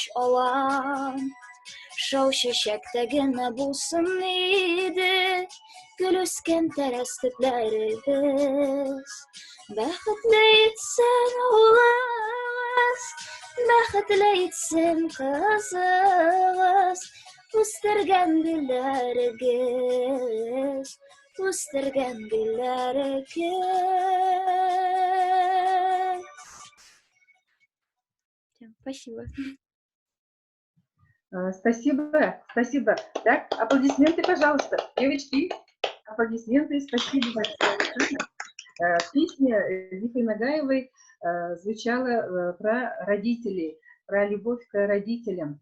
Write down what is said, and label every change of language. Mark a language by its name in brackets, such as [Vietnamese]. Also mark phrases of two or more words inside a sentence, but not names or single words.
[Tatar] алам Шау чәчәктә генә булсын иде Гөл үскән тәрәз төпләребез Бәхетле итсен улыгыз Бәхетле итсен кызыгыз Үстергән гөлләрегез Үстергән гөлләрегез Спасибо. [Russian] Спасибо, спасибо. Так, аплодисменты, пожалуйста. Девочки, аплодисменты, спасибо большое. Песня Дифы Нагаевой звучала про родителей, про любовь к родителям.